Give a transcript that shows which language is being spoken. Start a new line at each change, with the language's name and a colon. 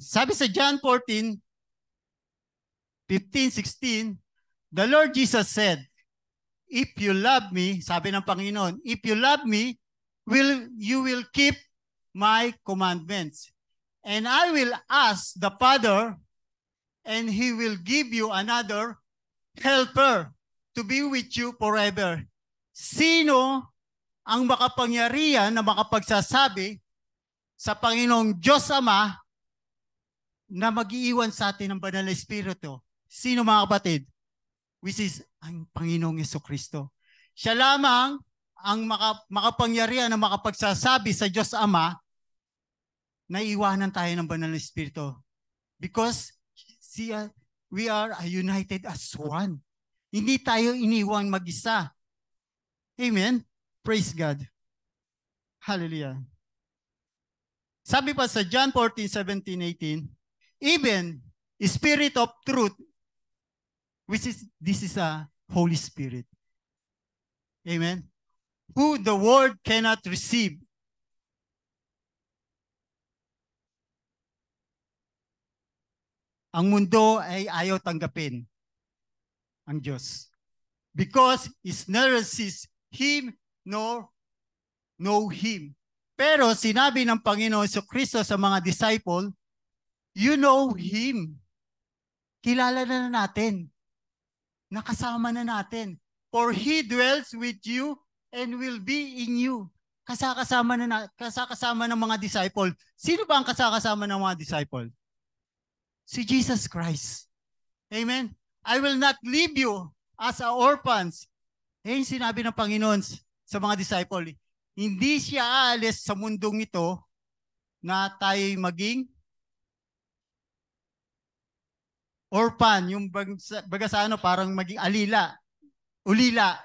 Filipino: Sabi sa
English: John 14:15-16, the Lord Jesus said, "If you love me,"
Filipino: sabi ng Panginoon,
English: "if you love me, you will keep my commandments. And I will ask the Father, and He will give you another helper to be with you forever."
Filipino: Sino ang makapangyarihan na makapagsasabi sa Panginoong Diyos Ama na mag-iiwan sa atin ng banal na Espiritu. Sino mga kapatid?
English: Which is
Filipino: ang Panginoong Jesucristo. Siya lamang ang makapangyarihan na makapagsasabi sa Diyos Ama na iwanan tayo ng banal na Espiritu.
English: Because we are united as one.
Filipino: Hindi tayo iniwang mag-isa.
English: Amen? Praise God. Hallelujah.
Filipino: Sabi pa sa
English: John 14:17-18, even Spirit of truth, this is a Holy Spirit. Amen? Who the world cannot receive.
Filipino: Ang mundo ay ayaw tanggapin ang Diyos.
English: Because it neither sees Him nor know Him.
Filipino: Pero sinabi ng Panginoon Jesucristo sa mga disciple,
English: you know Him.
Filipino: Kilala na natin. Nakasama na natin.
English: For He dwells with you and will be in you.
Filipino: Kasakasama ng mga disciple. Sino ba ang kasakasama ng mga disciple? Si Jesus Christ. Amen?
English: I will not leave you as orphans.
Filipino: Eh, sinabi ng Panginoon sa mga disciple, hindi siya aalis sa mundong ito na tayo'y maging orphan, yung baga sa ano, parang maging ulila.